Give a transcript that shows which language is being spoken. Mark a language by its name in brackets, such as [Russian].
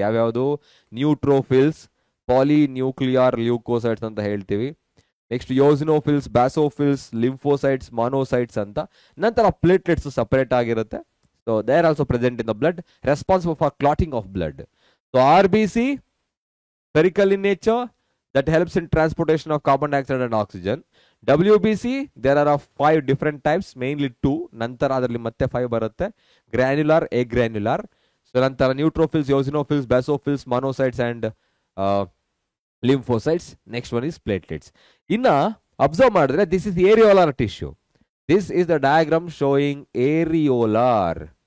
[Kannada] ಯಾವ್ಯಾವುದು, neutrophils, ಪಾಲಿನ್ಯೂಕ್ಲಿಯರ್ leukocytes ಅಂತ ಹೇಳ್ತೀವಿ. ನೆಕ್ಸ್ಟ್ ಯೋಸಿನೋಫಿಲ್ಸ್, ಬ್ಯಾಸೋಫಿಲ್ಸ್, ಲಿಂಫೋಸೈಟ್ಸ್, ಮಾನೋಸೈಟ್ಸ್ ಅಂತ. ನಂತರ ಪ್ಲೇಟ್ಲೆಟ್ಸ್ ಸಪರೇಟ್ ಆಗಿರುತ್ತೆ. [English] So they are also present in the blood, responsible for clotting of blood. So RBC spherical in nature, that helps in transportation of carbon dioxide and oxygen. WBC there are of 5 different types, mainly 2. [Kannada] ನಂತರ ಅದರಲ್ಲಿ ಮತ್ತೆ 5 ಬರುತ್ತೆ. ಗ್ರಾನ್ಯುಲರ್, ಅಗ್ರಾನ್ಯುಲರ್. [English] So ನಂತರ neutrophils, eosinophils, basophils, monocytes and lymphocytes. Next one is platelets. [Kannada] ಇನ್ನ observe ಮಾಡಿದ್ರೆ [English] This is areolar tissue. This is the diagram showing areolar.